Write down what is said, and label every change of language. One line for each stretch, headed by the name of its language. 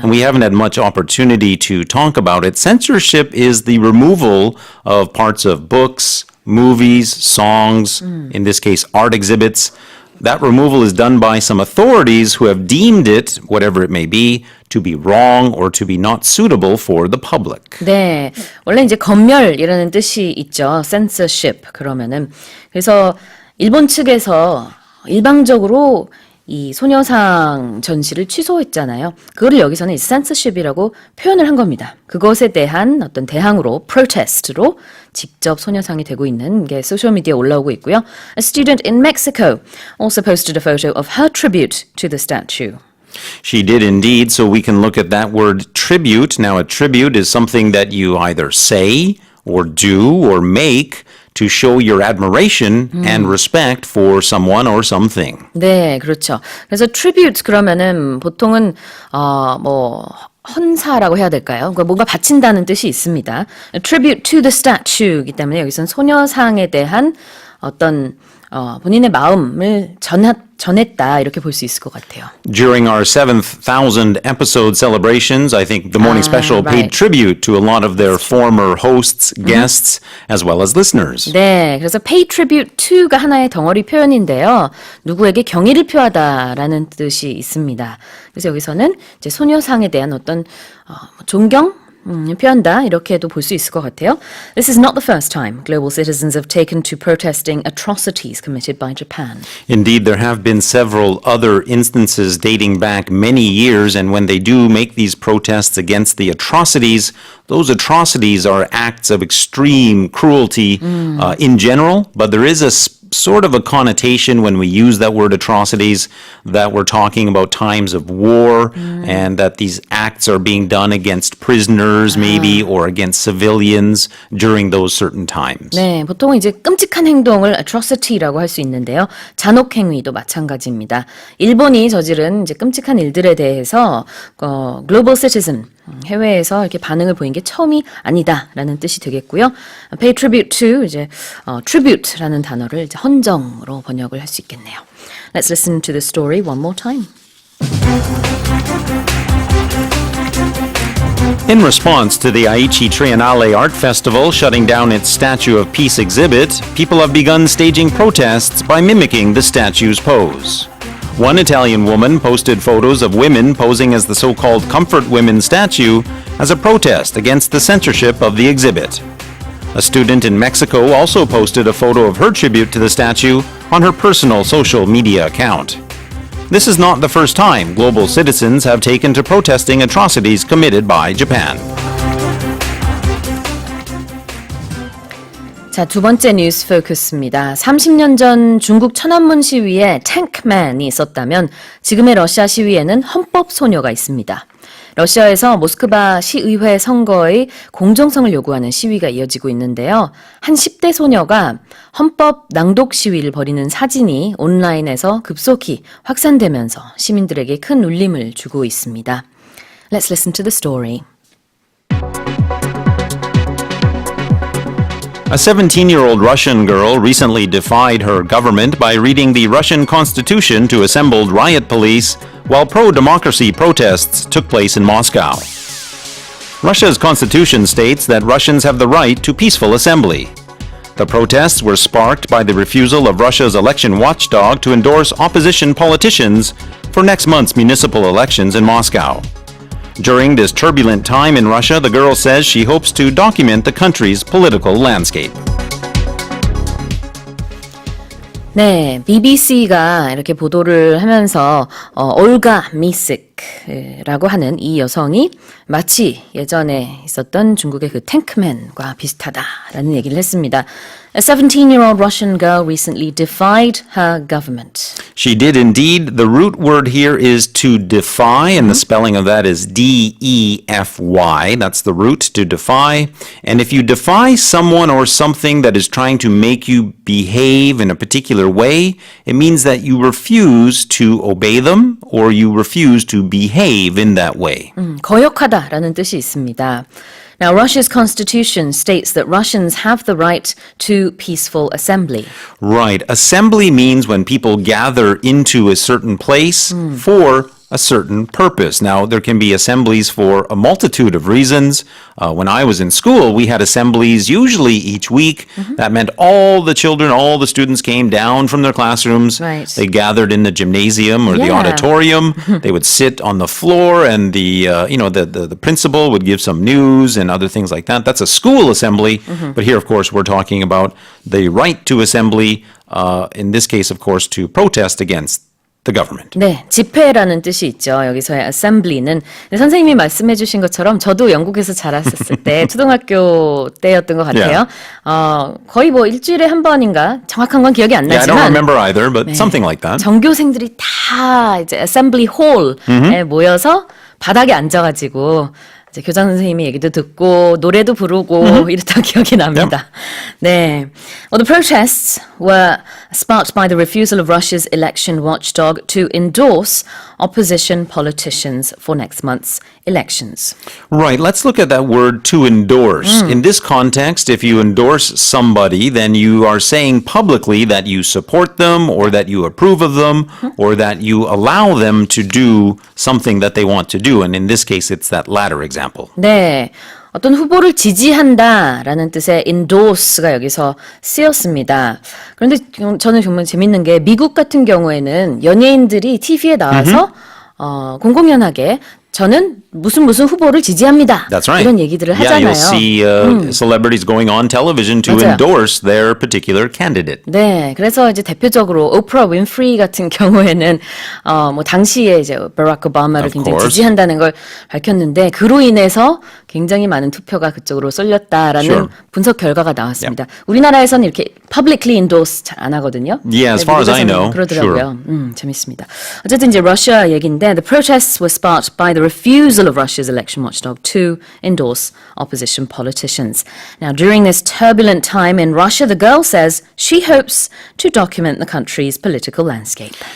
English: And we haven't had much opportunity to talk about it. Censorship is the removal of parts of books, movies, songs, in this case, art exhibits. That removal is done by some authorities who have deemed it, whatever it may be, to be wrong or to be not suitable for the public.
Korean: 네, 원래 이제 검열이라는 뜻이 있죠. censorship 그러면은 그래서 일본 측에서 일방적으로 이 소녀상 전시를 취소했잖아요. 그거를 여기서는 censorship이라고 표현을 한 겁니다. 그것에 대한 어떤 대항으로 protest로 직접 소녀상이 되고 있는 게 소셜미디어에 올라오고 있고요.
English: A student in Mexico also posted a photo of her tribute to the statue. She did indeed, so we can look at that word tribute. Now, a tribute is something that you either say or do or make to show your admiration and respect for someone or something.
Korean: 네, 그렇죠. 그래서 tribute 그러면은 보통은 헌사라고 해야 될까요? 그러니까 뭔가 바친다는 뜻이 있습니다.
English: Tribute to the statue
Korean: 이기 때문에 여기서는 소녀상에 대한 어떤 본인의 마음을 전했다 이렇게 볼 수 있을 것 같아요.
English: During our 7,000 episode celebrations, I think the Morning Special right. paid tribute to a lot of their former hosts, guests, as well as listeners.
Korean: 네, 그래서
English: pay tribute to
Korean: 가 하나의 덩어리 표현인데요. 누구에게 경의를 표하다라는 뜻이 있습니다. 그래서 여기서는 이제 소녀상에 대한 어떤 존경 표현다 이렇게도 볼 수 있을 것 같아요.
English: This is not the first time global citizens have taken to protesting atrocities committed by Japan. Indeed, there have been several other instances dating back many years, and when they do make these protests against the atrocities, those atrocities are acts of extreme cruelty in general, but there is a sort of a connotation when we use that word atrocities that we're talking about times of war and that these acts are being done against prisoners maybe or against civilians during those certain times.
Korean: 네, 보통 이제 끔찍한 행동을 atrocity라고 할 수 있는데요. 잔혹 행위도 마찬가지입니다. 일본이 저지른 이제 끔찍한 일들에 대해서
English: global citizen
Korean: 해외에서 이렇게 반응을 보인 게 처음이 아니다라는 뜻이 되겠고요.
English: Pay tribute to
Korean: 이제 tribute라는 단어를 이제 헌정으로 번역을 할 수 있겠네요.
English: Let's listen to the story one more time. In response to the Aichi Triennale Art Festival shutting down its Statue of Peace exhibit, people have begun staging protests by mimicking the statue's pose. One Italian woman posted photos of women posing as the so-called Comfort Women statue as a protest against the censorship of the exhibit. A student in Mexico also posted a photo of her tribute to the statue on her personal social media account. This is not the first time global citizens have taken to protesting atrocities committed by Japan.
Korean: 자, 두 번째 뉴스 포커스입니다. 30년 전 중국 천안문 시위에 탱크맨이 있었다면 지금의 러시아 시위에는 헌법 소녀가 있습니다. 러시아에서 모스크바 시의회 선거의 공정성을 요구하는 시위가 이어지고 있는데요. 한 10대 소녀가 헌법 낭독 시위를 벌이는 사진이 온라인에서 급속히 확산되면서 시민들에게 큰 울림을 주고 있습니다.
English: Let's listen to the story. A 17-year-old Russian girl recently defied her government by reading the Russian constitution to assembled riot police while pro-democracy protests took place in Moscow. Russia's constitution states that Russians have the right to peaceful assembly. The protests were sparked by the refusal of Russia's election watchdog to endorse opposition politicians for next month's municipal elections in Moscow. During this turbulent time in Russia, the girl says she hopes to document the country's political landscape.
Korean: 네, BBC가 이렇게 보도를 하면서 올가 미식 Tak라고 하는 이 여성이 마치 예전에 있었던 중국의 그 탱크맨과 비슷하다라는 얘기를 했습니다.
English: A 17-year-old Russian girl recently defied her government. She did indeed. The root word here is to defy, and the spelling of that is D-E-F-Y. That's the root, to defy. And if you defy someone or something that is trying to make you behave in a particular way, it means that you refuse to obey them or you refuse to behave in that way.
Korean: 거역하다라는 뜻이 있습니다.
English: Now, Russia's constitution states that Russians have the right to peaceful assembly. Right. Assembly means when people gather into a certain place for a certain purpose. Now, there can be assemblies for a multitude of reasons. When I was in school, we had assemblies usually each week. That meant all the children, all the students came down from their classrooms. Right. They gathered in the gymnasium or the Yeah. auditorium. They would sit on the floor, and the principal would give some news and other things like that. That's a school assembly. But here, of course, we're talking about the right to assembly. In this case, of course, to protest against the government.
Korean: 네, 집회라는 뜻이 있죠. 여기서의 assembly는 선생님이 말씀해 주신 것처럼 저도 영국에서 자랐었을 때 초등학교 때였던 것 같아요. 거의 뭐 일주일에 한 번인가 정확한 건 기억이 안
English: Yeah, I don't
Korean: 나지만
English: remember either, but something like that.
Korean: 전교생들이 다 이제 assembly hall에 모여서 바닥에 앉아가지고 이제 교장 선생님이 얘기도 듣고 노래도 부르고 이랬던 기억이 납니다. 네.
English: Well, the protests were sparked by the refusal of Russia's election watchdog to endorse opposition politicians for next month's elections. Right, let's look at that word to endorse. In this context, if you endorse somebody, then you are saying publicly that you support them or that you approve of them or that you allow them to do something that they want to do. And in this case, it's that latter example.
Korean: 네. 어떤 후보를 지지한다라는 뜻의 endorse가 여기서 쓰였습니다. 그런데 저는 정말 재밌는 게 미국 같은 경우에는 연예인들이 TV에 나와서 공공연하게 저는 무슨 후보를 지지합니다.
English: That's right.
Korean: 이런 얘기들을
English: Yeah,
Korean: 하잖아요.
English: you'll see celebrities going on television to
Korean: 맞아요.
English: endorse their particular candidate.
Korean: 네, 그래서 이제 대표적으로 오프라 윈프리 같은 경우에는 뭐 당시에 이제 바락 오바마를
English: Of
Korean: 굉장히
English: course.
Korean: 지지한다는 걸 밝혔는데 그로 인해서 굉장히 많은 투표가 그쪽으로 쏠렸다라는
English: Sure.
Korean: 분석 결과가 나왔습니다. 우리나라에서는 이렇게
English: publicly endorse
Korean: 잘 안 하거든요.
English: Yeah, as far as I know.
Korean: 그러더라고요. 재밌습니다. 어쨌든 이제 러시아 얘기인데
English: the protests were sparked by the refusal of Russia's election watchdog to endorse opposition politicians. Now, during this turbulent time in Russia, the girl says she hopes to document the country's political landscape.